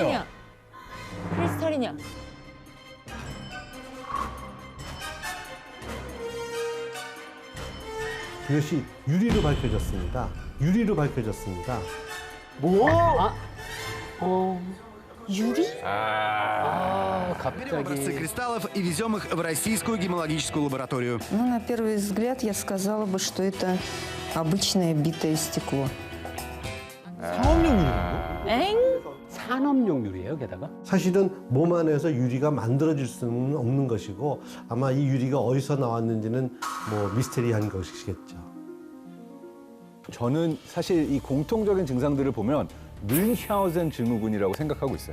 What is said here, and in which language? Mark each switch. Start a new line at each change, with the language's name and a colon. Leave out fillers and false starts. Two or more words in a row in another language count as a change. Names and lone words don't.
Korean: 성분이냐? 크리스탈이냐? 이것이 유리로 밝혀졌습니다. 유리로 밝혀졌습니다. 유리?
Russian: Берем образцы кристаллов и везем их в российскую гемологическую лабораторию. Ну, на первый взгляд, я сказала бы, что это обычное битое стекло.
Korean: 엥? 산업용 유리예요, 게다가. 사실은 몸 안에서 유리가 만들어질 수는 없는 것이고 아마 이 유리가 어디서 나왔는지는 뭐 미스테리한 것이겠죠. 저는 사실 이 공통적인 증상들을 보면 뮌샤우젠 증후군이라고 생각하고 있어요.